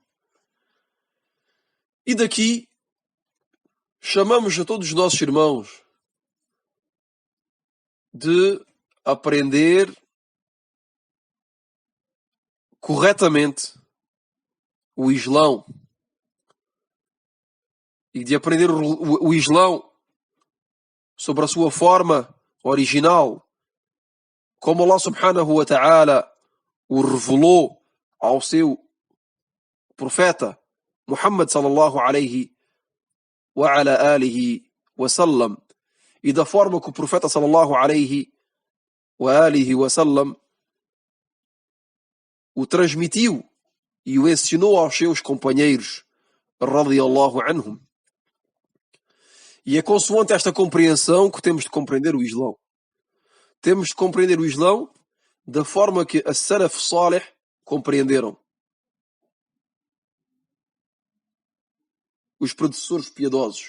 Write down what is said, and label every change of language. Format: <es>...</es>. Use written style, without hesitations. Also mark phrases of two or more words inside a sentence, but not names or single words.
<pt>E daqui chamamos a todos os nossos irmãos de aprender corretamente o Islão e de aprender o Islão sobre a sua forma original, como Allah</pt> <ar>سبحانه وتعالى</ar> <pt>o revelou ao seu profeta Muhammad</pt> <ar>صلى الله عليه وعلى آله وسلم,</ar> <pt>e da forma que o profeta</pt> <ar>صلى الله عليه وآله وسلم</ar> <pt>o transmitiu e o ensinou aos seus companheiros</pt> <ar>رضي الله عنهم.</ar> <pt>E é consoante esta compreensão que temos de compreender o Islão. Temos de compreender o Islão da forma que a</pt> <ar>السلف الصالح</ar> <pt>compreenderam. Os predecessores piedosos.</pt>